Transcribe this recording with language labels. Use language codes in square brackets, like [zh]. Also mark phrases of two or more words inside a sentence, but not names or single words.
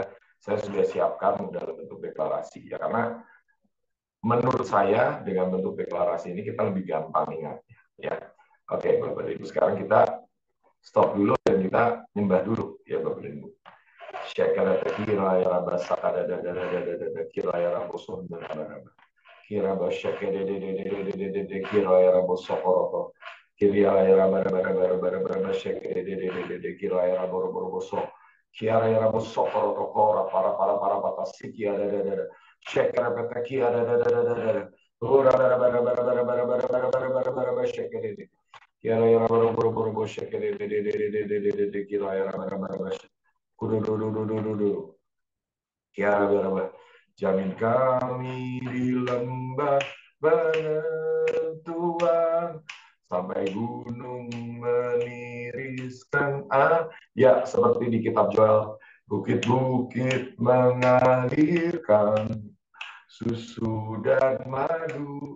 [id] Saya sudah siapkan dalam bentuk deklarasi, ya, karena menurut saya dengan bentuk deklarasi ini kita lebih gampang ingatnya, ya. Oke, Bapak Ibu, sekarang kita stop dulu dan kita nyembah dulu, ya, Bapak Ibu. Syakara kira ya rabasa kada da kira ya rabosun dan kira basyake de kira ya rabosokoroto kira ya rabara basyake de kira ya raboroboso kira ya rabosokoroto kora para batasi ada syakara petaki ada ura bara basyake de kira ya raboroboso syake de kira ya rabara kudu [ar] يا ربي, [id] jamin kami di lembah penentuan, sampai gunung meniriskan. Ya, seperti di kitab Joel, bukit-bukit mengalirkan susu dan madu.